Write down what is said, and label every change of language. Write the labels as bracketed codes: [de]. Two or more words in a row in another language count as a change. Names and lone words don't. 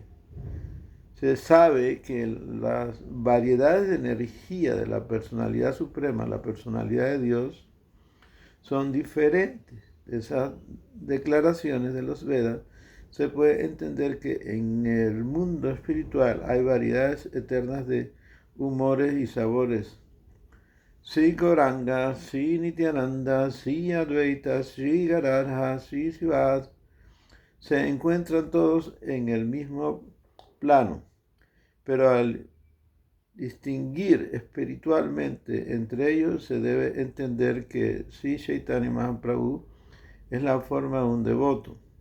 [es] Se sabe que las variedades de energía de la personalidad suprema, la personalidad de Dios, son diferentes. Esas declaraciones de los Vedas se puede entender que en el mundo espiritual hay variedades eternas de humores y sabores. Sri Gauranga, Sri Nityananda, Sri Advaita, Sri Gadadhara, Sri Srivas, se encuentran todos en el mismo plano, pero al distinguir espiritualmente entre ellos se debe entender que Sri Chaitanya Mahaprabhu es la forma de un devoto.